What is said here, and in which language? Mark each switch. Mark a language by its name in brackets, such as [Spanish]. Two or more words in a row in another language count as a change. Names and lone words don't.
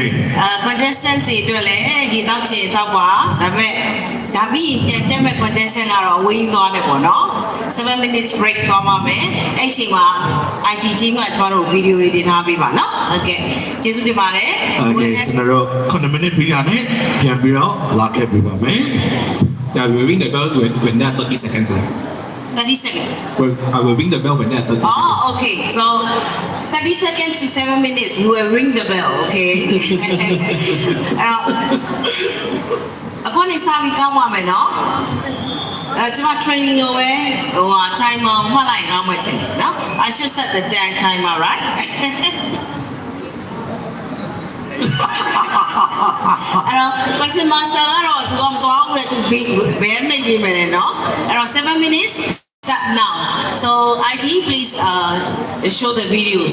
[Burmese] contestants တွေအတွက်လည်းရေတောက်ချင်တောက်ပါဒါပေမဲ့ဒါပြီးပြန်တက်မဲ့ contestant ကတော့ဝင်းသွားတယ်ပေါ့နော်7 [English] minutes break [Burmese] သွားပါမယ်အဲ့ချိန်မှာ [English] IT team [Burmese] ကကျွန်တော်တို့ဗီဒီယိုတွေတင်ထားပေးပါနော် Okay ကျေးဇူးတင်ပါတယ် Okay ကျွန်တော်တို့9 minute ပြီးတာနဲ့ပြန်ပြီးတော့လာခဲ့ပြပါမယ် [English] Yeah, we will ring the bell when there are 30 seconds left. 30 seconds I will ring the bell when there are 30 seconds. Oh, okay. So 30 seconds to 7 minutes, we will ring the bell, okay? [Burmese] အခုနေစာပြီးကောင်းပါမယ်နော်ကျွန်မ training လို့ပဲဟို timer မှတ်လိုက်ကောင်းမှထင်တယ်နော် [English] I should set the damn timer, right? [Burmese] အဲ့တော့ [English] question master [Burmese] ကတော့သူကမတော်ဘူးလေသူဘယ်နေပြီမယ်နော်အဲ့တော့7 [English] minutes start now so IT please show the videos